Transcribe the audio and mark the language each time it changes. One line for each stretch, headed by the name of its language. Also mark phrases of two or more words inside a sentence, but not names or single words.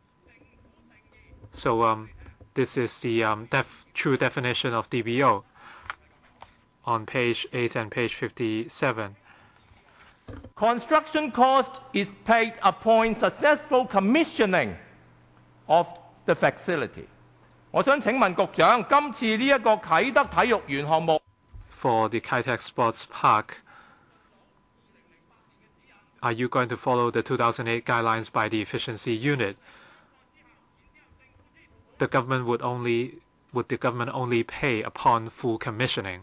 English: So this is the true definition of DBO on page 8 and page 57. construction cost is paid upon successful commissioning of the facility.
Cantonese: 我想請問局長，今次呢一個啟德體育園項目
English: For the Kai Tak Sports Park, are you going to follow the 2008 guidelines by the efficiency unit? The government would the government only pay upon full commissioning?